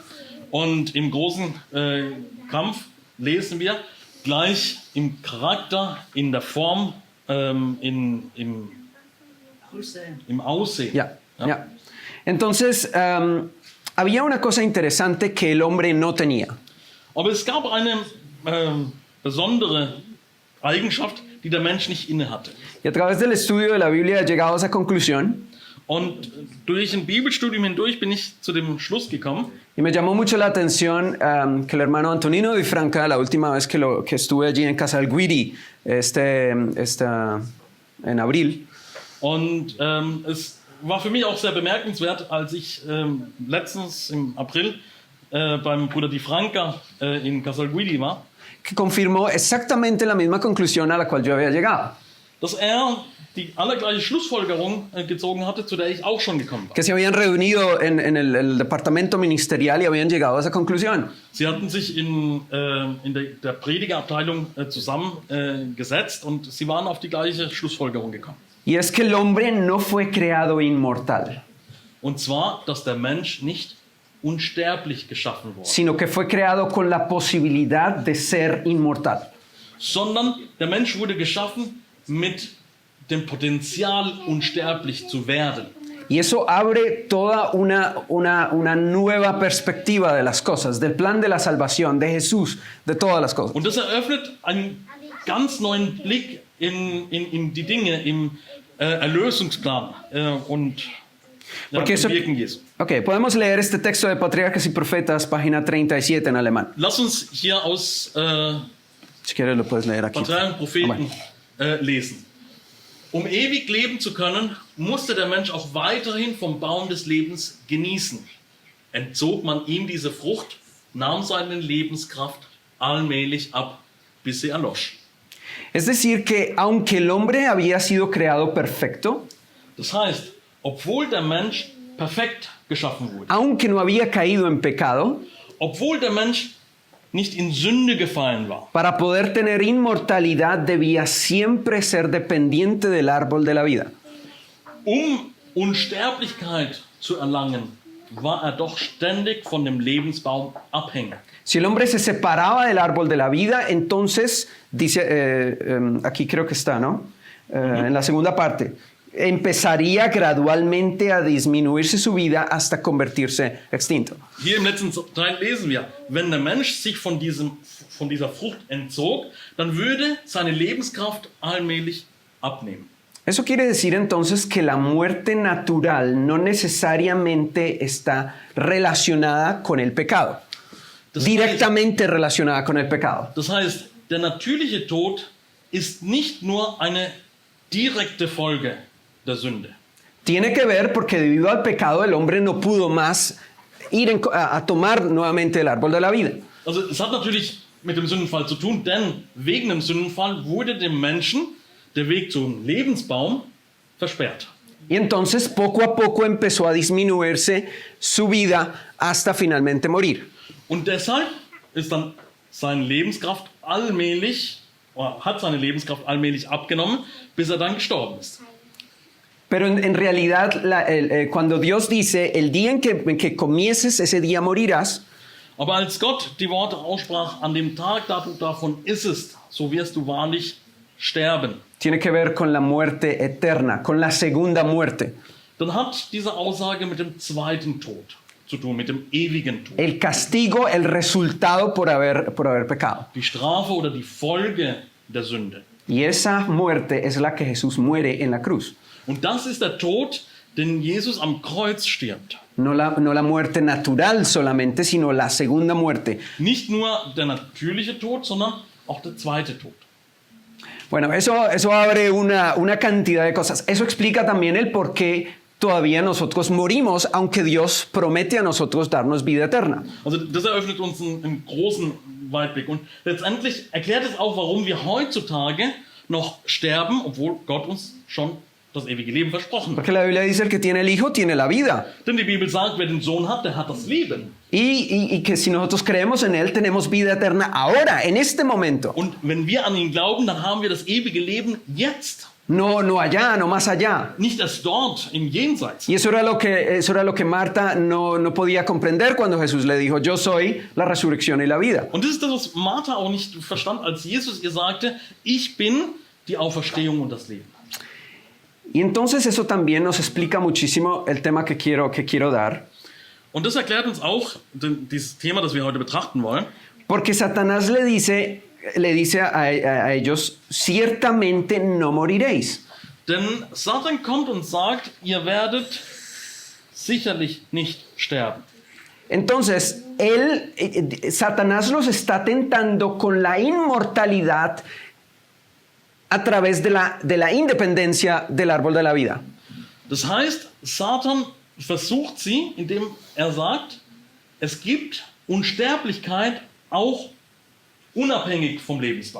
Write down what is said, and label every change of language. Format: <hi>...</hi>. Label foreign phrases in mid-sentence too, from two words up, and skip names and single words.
<de>Und im großen Kampf lesen wir gleich im Charakter, in der Form, im Aussehen.</de> <es>Ya, ya. Entonces, había una cosa interesante que el hombre no tenía.</es> <de>Aber es gab eine besondere Eigenschaft, die der Mensch nicht inne hatte.</de> <es>Y a través del estudio de la Biblia he llegado a esa conclusión.</es> <de>Und durch ein Bibelstudium hindurch bin ich zu dem Schluss gekommen.</de> <es>Y me llamó mucho la atención que el hermano Antonino Di Franca, la última vez que estuve allí en Casa del Guiri, en abril,</es> <de>Und es war für mich auch sehr bemerkenswert, als ich letztens im April beim Bruder Di Franca in Casal Guidi war,</de> <es>que confirmó exactamente la misma conclusión a la cual yo había llegado.</es> <de>dass die allergleiche Schlussfolgerung gezogen hatte, zu der ich auch schon gekommen war.</de> <es>Que se habían reunido en el departamento ministerial y habían llegado a esa conclusión.</es> <de>Sie hatten sich in der Predigerabteilung zusammengesetzt und sie waren auf die gleiche Schlussfolgerung gekommen.</de> <es>Y es que el hombre no fue creado inmortal,</es> <de>Und zwar, dass der Mensch nicht unsterblich geschaffen wurde,</de> <es>sino que fue creado con la posibilidad de ser inmortal.</es> <de>sondern der Mensch wurde geschaffen mit dem Potenzial, unsterblich zu werden.</de> <es>Y eso abre toda una nueva perspectiva de las cosas, del plan de la salvación, de Jesús, de todas las cosas.</es> <de>Und das eröffnet einen ganz neuen Blick in die Dinge im Erlösungsplan und</de> <es>Porque eso,</es> <de>im Wirken Jesu.</de> <es>ok, podemos leer este texto de Patriarcas y Profetas, página 37 en alemán.</es> <de>Lass uns hier aus</de> <es>Si quieres lo puedes leer aquí.</es> <de>Parteien und Propheten</de> <es>Bueno.</es> <de>lesen. Um ewig leben zu können, musste der Mensch auch weiterhin vom Baum des Lebens genießen. Entzog man ihm diese Frucht, nahm seine Lebenskraft allmählich ab, bis sie erlosch.</de> <es>Es decir, que aunque el hombre había sido creado perfecto,</es> <de>Das heißt, obwohl der Mensch perfekt geschaffen wurde,</de> <es>aunque no había caído en pecado,</es> <de>obwohl der Mensch nicht in Sünde gefallen war,</de> <es>para poder tener inmortalidad debía siempre ser dependiente del árbol de la vida.</es> <de>Unsterblichkeit zu erlangen, war er doch ständig von dem Lebensbaum abhängig.</de> <es>Si el hombre se separaba del árbol de la vida, entonces, dice, aquí creo que está, ¿no? En la segunda parte, empezaría gradualmente a disminuirse su vida hasta convertirse extinto.</es> <de>Hier im letzten Teil lesen wir, wenn der Mensch sich von dieser Frucht entzog, dann würde seine Lebenskraft allmählich abnehmen.</de> <es>Eso quiere decir entonces que la muerte natural no necesariamente está relacionada con el pecado, directamente relacionada con el pecado.</es> <de>Das heißt, der natürliche Tod ist nicht nur eine direkte Folge der Sünde.</de> <es>Tiene que ver porque debido al pecado el hombre no pudo más ir a tomar nuevamente el árbol de la vida.</es> <de>Also es hat natürlich mit dem Sündenfall zu tun, denn wegen dem Sündenfall wurde dem Menschen der Weg zum Lebensbaum versperrt.</de> <es>Y entonces poco a poco empezó a disminuirse su vida hasta finalmente morir.</es> <de>Und deshalb ist dann seine Lebenskraft allmählich, oder hat seine Lebenskraft allmählich abgenommen, bis er dann gestorben ist.</de> <es>Pero en realidad, cuando Dios dice, el día en que comieces, ese día morirás,</es> <de>Aber als Gott die Worte aussprach, an dem Tag, da du davon issest, so wirst du wahrlich sterben,</de> <es>tiene que ver con la muerte eterna, con la segunda muerte.</es> <de>dann hat diese Aussage mit dem zweiten Tod zu tun, mit dem ewigen Tod.</de> <es>El castigo, el resultado por haber pecado.</es> <de>Die Strafe oder die Folge der Sünde.</de> <es>Y esa muerte es la que Jesús muere en la cruz.</es> <de>Und das ist der Tod, den Jesus am Kreuz stirbt.</de> <es>No la muerte natural solamente, sino la segunda muerte.</es> <de>Nicht nur der natürliche Tod, sondern auch der zweite Tod.</de> <es>Bueno, eso abre una cantidad de cosas. Eso explica también el por qué todavía nosotros morimos, aunque Dios promete a nosotros darnos vida eterna.</es> <de>Also das eröffnet uns einen großen Weitblick. Und letztendlich erklärt es auch, warum wir heutzutage noch sterben, obwohl Gott uns schon das ewige Leben versprochen hat.</de> <es>Porque la Biblia dice, el que tiene el Hijo tiene la vida.</es> <de>Denn die Bibel sagt, wer den Sohn hat, der hat das Leben.</de> <es>Y que si nosotros creemos en Él, tenemos vida eterna ahora, en este momento.</es> <de>Und wenn wir an ihn glauben, dann haben wir das ewige Leben jetzt.</de> <es>No allá, no más allá.</es> <de>Nicht erst dort, im Jenseits.</de> <es>Y eso era lo que Marta no podía comprender cuando Jesús le dijo, yo soy la resurrección y la vida.</es> <de>Und das ist das, was Martha auch nicht verstand, als Jesus ihr sagte, ich bin die Auferstehung und das Leben.</de> <es>Y entonces eso también nos explica muchísimo el tema que quiero dar.</es> <de>Und das erklärt uns auch dieses Thema, das wir heute betrachten wollen.</de> <es>Porque Satanás le dice a ellos, ciertamente no moriréis.</es> <de>Denn Satan kommt und sagt, ihr werdet sicherlich nicht sterben.</de> <es>Entonces, Satanás los está tentando con la inmortalidad a través de la independencia del árbol de la vida.</es> <de>Das heißt, Satan versucht sie, indem er sagt, es gibt Unsterblichkeit auch unabhängig vom Lebensbaum.</de>